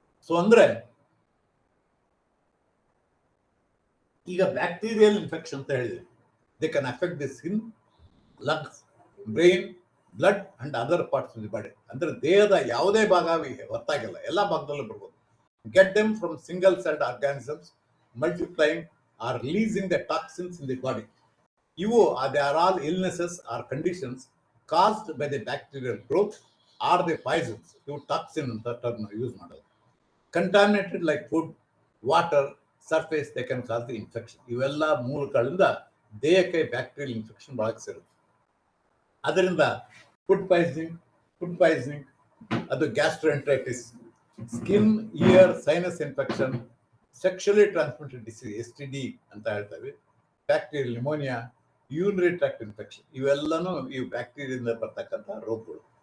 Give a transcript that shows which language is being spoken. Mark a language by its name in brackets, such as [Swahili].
[English] so [Kannada] ಅಂದ್ರೆ ಈಗ [English] bacterial infection [Kannada] ಅಂತ ಹೇಳಿದ್ರೆ [English] They can affect the skin, lungs, brain, blood and other parts of the body. [Kannada] ಅಂದ್ರೆ ದೇಹದ ಯಾವುದೇ ಭಾಗ ಹೊತ್ತಾಗಿಲ್ಲ, ಎಲ್ಲ ಭಾಗದಲ್ಲೂ ಬರ್ಬೋದು. [English] Get them from single celled organisms multiplying or releasing the toxins in the body. ಇವು they are all illnesses or conditions caused by the bacterial growth or the poisons. [Kannada] ಇವು toxin ಅಂತ ಟರ್ಮ್ ಯೂಸ್ ಮಾಡೋದು. [English] Contaminated like food, water, surface, they can cause the infection. [Kannada] ಇವೆಲ್ಲ ಮೂಲಗಳಿಂದ ದೇಹಕ್ಕೆ bacterial infection ಬಹಳ ಸೇರುತ್ತೆ. ಅದರಿಂದ ಫುಡ್ ಪಾಯ್ಸನಿಂಗ್ ಅದು gastroenteritis, skin, year, sinus infection, sexually transmitted disease STD ಅಂತ ಹೇಳ್ತೇವೆ, bacterial pneumonia, urinary tract infection ಇವೆಲ್ಲನೂ ಈ ಬ್ಯಾಕ್ಟೀರಿಯಿಂದ ಬರ್ತಕ್ಕಂಥ ರೋಗಗಳು.